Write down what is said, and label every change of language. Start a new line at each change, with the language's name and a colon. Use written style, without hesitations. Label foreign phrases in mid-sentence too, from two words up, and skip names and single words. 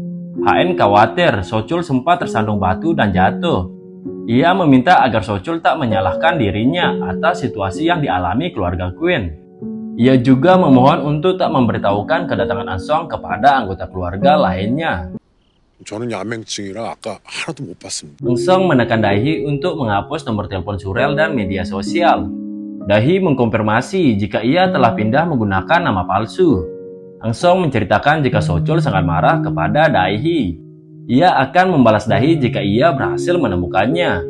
Indonesian: HN khawatir Sochul sempat tersandung batu dan jatuh. Ia meminta agar Sochul tak menyalahkan dirinya atas situasi yang dialami keluarga Queen. Ia juga memohon untuk tak memberitahukan kedatangan Eun-sung kepada anggota keluarga lainnya.
Korean: 저는 야맹증이라 아까 하나도 못 봤습니다.
Indonesian: Eun-sung menekan Dae-hee untuk menghapus nomor telepon surel dan media sosial. Dae-hee mengkonfirmasi jika ia telah pindah menggunakan nama palsu. Eun-sung menceritakan jika Sochul sangat marah kepada Dae-hee. Ia akan membalas Dae-hee jika ia berhasil menemukannya.